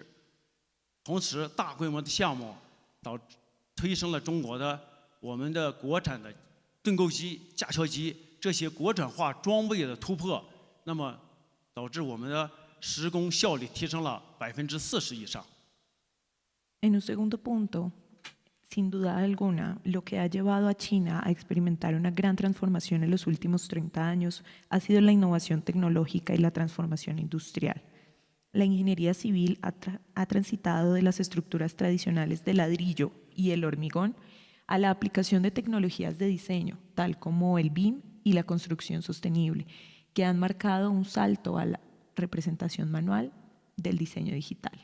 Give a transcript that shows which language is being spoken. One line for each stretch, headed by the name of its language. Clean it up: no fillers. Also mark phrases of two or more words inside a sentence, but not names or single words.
Chinese: 同时，大规模的项目推升了我们的国产的盾构机、架桥机这些国产化装备的突破，那么导致我们的施工效率提升了40%以上。
Spanish: En un segundo punto, sin duda alguna, lo que ha llevado a China a experimentar una gran transformación en los últimos 30 años ha sido la innovación tecnológica y la transformación industrial. La ingeniería civil ha transitado de las estructuras tradicionales de ladrillo y el hormigón a la aplicación de tecnologías de diseño, tal como el BIM y la construcción sostenible, que han marcado un salto a la representación manual del diseño digital.